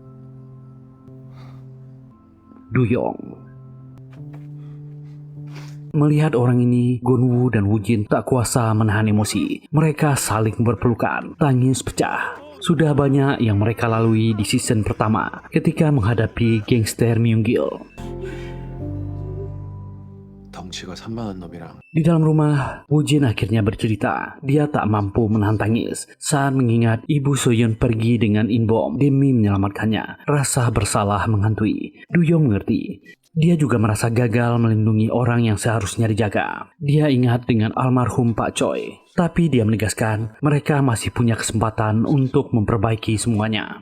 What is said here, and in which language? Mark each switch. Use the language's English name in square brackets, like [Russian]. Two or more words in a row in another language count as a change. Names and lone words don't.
[Indonesian] Du-yong. Melihat orang ini, Gon-woo dan Woo-jin tak kuasa menahan emosi. Mereka saling berpelukan. Tangis pecah. Sudah banyak yang mereka lalui di season pertama ketika menghadapi gangster Myung-gil. [Korean] 덩치가 산만한 놈이랑 [Indonesian] Di dalam rumah, Woo-jin akhirnya bercerita. Dia tak mampu menahan tangis saat mengingat ibu So-yeon pergi dengan In-bom demi menyelamatkannya. Rasa bersalah menghantui. Du-yong mengerti. Dia juga merasa gagal melindungi orang yang seharusnya dijaga. Dia ingat dengan almarhum Pak Choi. Tapi dia menegaskan mereka masih punya kesempatan untuk memperbaiki semuanya.